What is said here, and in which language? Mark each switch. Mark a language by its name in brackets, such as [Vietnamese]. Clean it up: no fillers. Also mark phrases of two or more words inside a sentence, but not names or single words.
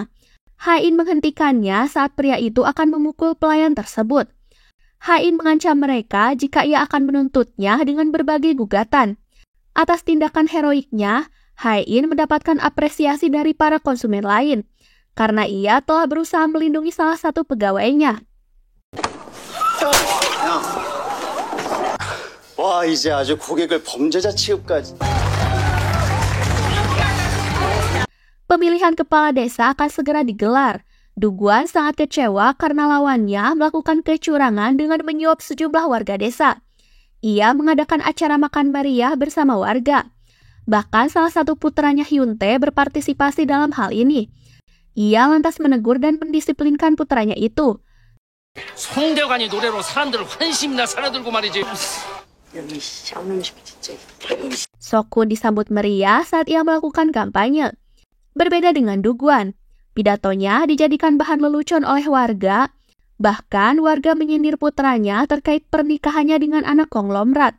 [Indonesian] Hae-in menghentikannya saat pria itu akan memukul pelayan tersebut. Hae-in mengancam mereka jika ia akan menuntutnya dengan berbagai gugatan. Atas tindakan heroiknya, Hae-in mendapatkan apresiasi dari para konsumen lain. karena ia telah berusaha melindungi salah satu pegawainya. [Korean] 와, 이제 아주 고객을 범죄자 취급까지. [Indonesian] Pemilihan kepala desa akan segera digelar. Duguan sangat kecewa karena lawannya melakukan kecurangan dengan menyuap sejumlah warga desa. Ia mengadakan acara makan meriah bersama warga. Bahkan salah satu putranya Hyuntae berpartisipasi dalam hal ini. Ia lantas menegur dan mendisiplinkan putranya itu. [Korean] 송대관이 노래로 사람들을 환심이나 살아들고 말이지. [Indonesian] Sokun disambut meriah saat ia melakukan kampanye. Berbeda dengan Duguan, pidatonya dijadikan bahan lelucon oleh warga. Bahkan warga menyindir putranya terkait pernikahannya dengan anak konglomerat.